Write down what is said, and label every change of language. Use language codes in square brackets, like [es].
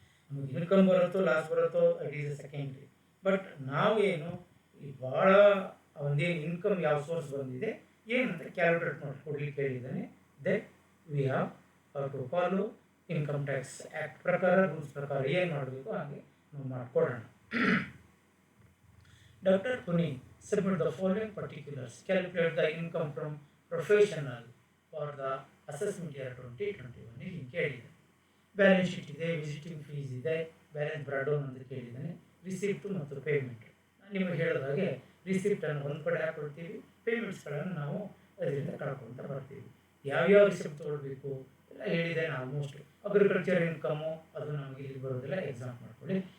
[kn] ನಮಗೆ ಇನ್ಕಮ್ ಬರುತ್ತೋ ಲಾಸ್ ಬರುತ್ತೋ [en] It is a secondary. [kn] But ನಾವೇನು ಈ ಭಾಳ ಒಂದೇನು ಇನ್ಕಮ್ ಯಾವ ಸೋರ್ಸ್ ಬಂದಿದೆ ಏನಂತ ಕ್ಯಾಲ್ಕುಲೇಟ್ ಮಾಡಿಕೊಡ್ಲಿಕ್ಕೆ ಹೇಳಿದ್ದಾನೆ. [en] then we have to follow income tax act [kn] ಪ್ರಕಾರ, ರೂಲ್ಸ್ ಪ್ರಕಾರ ಏನು ಮಾಡಬೇಕು ಹಾಗೆ ನಾವು ಮಾಡಿಕೊಡೋಣ. [en] Dr. Puni submit the following particulars. Calculate the income from professional for the assessment year 2021. [kn] ಇಲ್ಲಿ ಕೇಳಿದೆ. ಬ್ಯಾಲೆನ್ಸ್ ಶೀಟ್ ಇದೆ, ವಿಸಿಟಿಂಗ್ ಫೀಸ್ ಇದೆ, ಬ್ಯಾಲೆನ್ಸ್ ಬ್ರಾಡೌನ್ ಅಂತ ಕೇಳಿದ್ದಾನೆ, ರಿಸಿಪ್ಟು ಮತ್ತು ಪೇಮೆಂಟ್. ನಾನು ನಿಮಗೆ ಹೇಳಿದ ಹಾಗೆ ರಿಸಿಪ್ಟನ್ನು ಒಂದು ಕಡೆ ಹಾಕೊಳ್ತೀವಿ, ಪೇಮೆಂಟ್ಸ್ಗಳನ್ನು ನಾವು ಅದರಿಂದ ಕಳ್ಕೊಳ್ತಾ ಬರ್ತೀವಿ. ಯಾವ್ಯಾವ ರಿಸಿಪ್ಟ್ ತೊಗೊಳ್ಬೇಕು ಎಲ್ಲ ಹೇಳಿದ್ದೇನೆ ಆಲ್ಮೋಸ್ಟ್. ಅಗ್ರಿಕಲ್ಚರ್ ಇನ್ಕಮು ಅದು ನಮಗೆ ಇಲ್ಲಿ ಬರೋದಿಲ್ಲ, ಎಕ್ಸಾಮ್ ಮಾಡ್ಕೊಳ್ಳಿ.